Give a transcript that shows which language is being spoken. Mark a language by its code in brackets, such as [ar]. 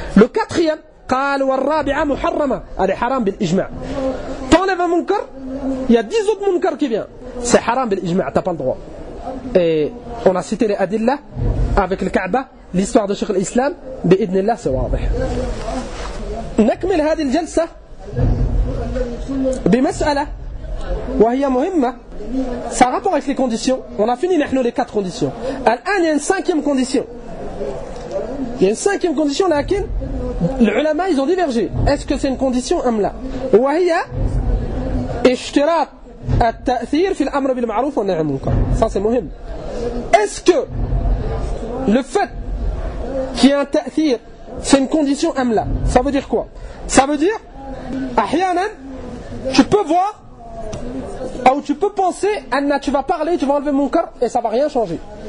[fr] Le quatrième, qal wa rabi'a muharrama. Elle est haram bil-ijma'. T'enlèves un munkar, il y a 10 autres munkar qui viennent. C'est haram bil-ijma', t'as pas le droit. Et on a cité les adillah avec le Kaaba, l'histoire de Cheikh l'Islam. Bi-idnillah, c'est wadih. [ar] نكمل هذه الجلسة بمسألة وهي مهمة. [fr] Ça rapport avec les conditions. On a fini نحن les quatre conditions. الآن il y a une cinquième condition. Il y a une cinquième condition laquelle les ulama ils ont divergé. Est-ce que c'est une condition [ar] أم لا؟ وهي اشتراط التأثير في الأمر بالمعروف والنهي عن المنكر. [fr] Ça c'est مهم. Est-ce que le fait qu'il y a un تأثير c'est une condition amla. Ça veut dire quoi? Ça veut dire, ahyanan, tu peux voir, ou tu peux penser, anna, tu vas parler, tu vas enlever mon cœur et ça ne va rien changer.